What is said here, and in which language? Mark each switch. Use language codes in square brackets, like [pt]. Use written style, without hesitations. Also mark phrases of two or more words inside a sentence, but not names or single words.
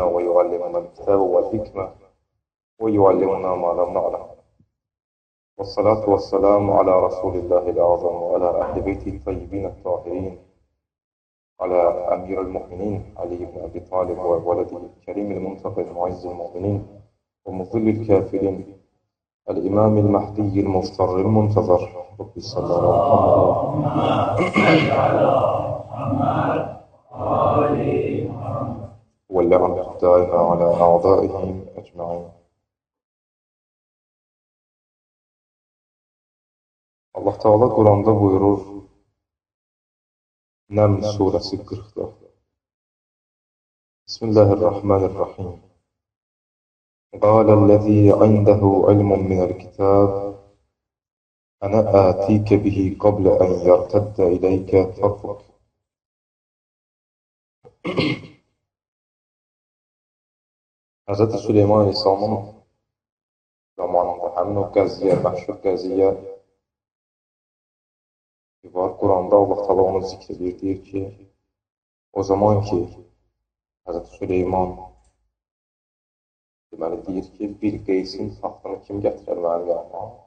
[ar] ويعلمنا الكتاب والحكمة ويعلمنا ما لم نعلم، والصلاة والسلام على رسول الله الأعظم وعلى أهل بيته الطيبين الطاهرين، على أمير المؤمنين علي بن أبي طالب وولده الكريم المنتقى المعز المؤمنين ومذل الكافرين الإمام المهدي المصطر المنتظر. رب صل على محمد واللعن الدائم على أعدائهم أجمعين. [az] Allah Teala Kur'an'da buyurur, Nəml suresi 40'da. [ar] Bismillahirrahmanirrahim. قال الذي عنده علم من الكتاب أنا آتيك به قبل أن يرتد إليك طرفك. [az] Hz. Süleyman Aleyhisselamın zamanında həmin o qəziyyə, məşhur qəziyyə var. Quranda Allah Teala onu zikr edir, deyir ki, o zaman ki Hz. Süleyman deməli deyir ki, Bilqeysin taxtını kim gətirər mənim yanıma?